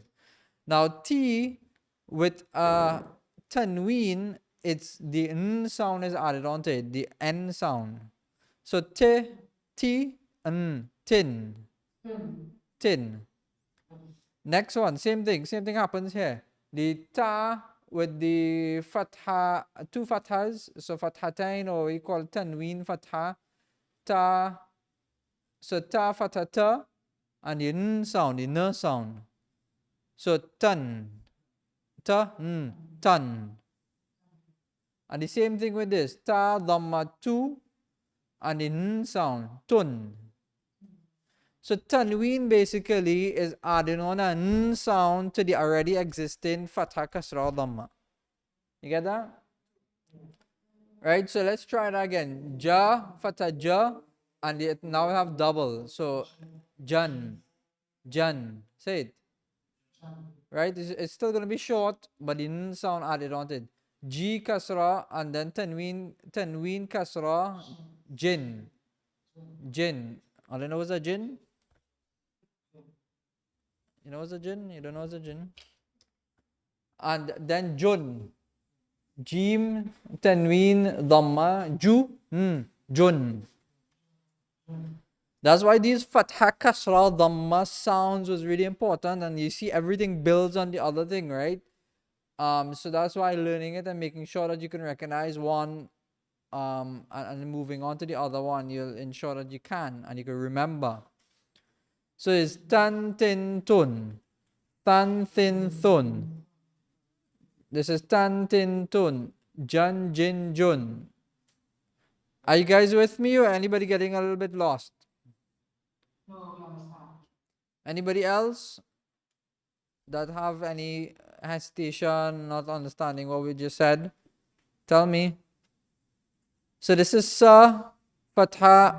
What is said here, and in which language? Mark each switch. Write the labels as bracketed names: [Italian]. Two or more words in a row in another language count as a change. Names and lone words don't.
[English] Now T with a tanween, it's the n sound is added onto it, the n sound. So t, n, tin, tin. Next one, same thing happens here. The ta with the fatha, two fathas, so fathatain, or we call tanween fatha, ta, so ta fathata, and the n sound, the n sound. So tan, ta, n, tan. And the same thing with this, ta, dhamma, tu, and the n sound, tun. So tanween basically is adding on a n sound to the already existing fatha, kasra, dhamma. You get that? Right, so let's try that again. Ja, fatha, ja, and it now we have double. So jan, jan. Say it. Right, it's still going to be short, but the n sound added on to it. G kasra, and then tanween kasra, jin. Jin. All you know is a jin? You know what's a jin? You don't know what's a jin? And then jun. Jim, tanween, dhamma, jun. That's why these fatha, kasra, dhamma sounds was really important, and you see everything builds on the other thing, right? So that's why learning it and making sure that you can recognize one, and moving on to the other one, you'll ensure that you can and you can remember. So it's tan tin tun, tan thin thun. This is tan tin tun, jan jin jun. Are you guys with me, or anybody getting a little bit lost? Anybody else that have any hesitation, not understanding what we just said? Tell me. So this is sa fatha.